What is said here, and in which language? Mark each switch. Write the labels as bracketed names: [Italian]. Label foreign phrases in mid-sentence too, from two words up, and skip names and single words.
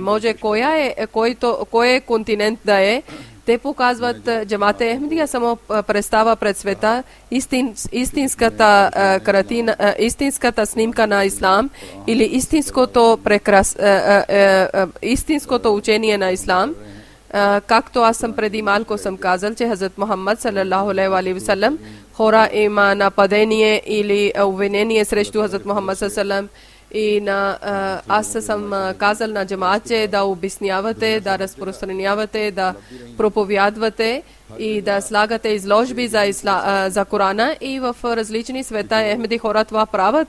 [Bulgarian] Може кой е континент да е, те показват джамаат Ахмедия само представа пред света истинската картина, истинската снимка на ислам или истинското учение на ислам. Както аз съм преди малко съм казал, че Хазрат Мухаммад [Arabic] صلى الله عليه وسلم, [Bulgarian] хора има нападение или обвинение срещу Хазрат Мухаммад саллаллаху И аз съм казал на джамаат, да обяснявате, да разпространявате, да проповядвате и да слагате изложби за Корана, и в различни света Ахмеди хора това правят.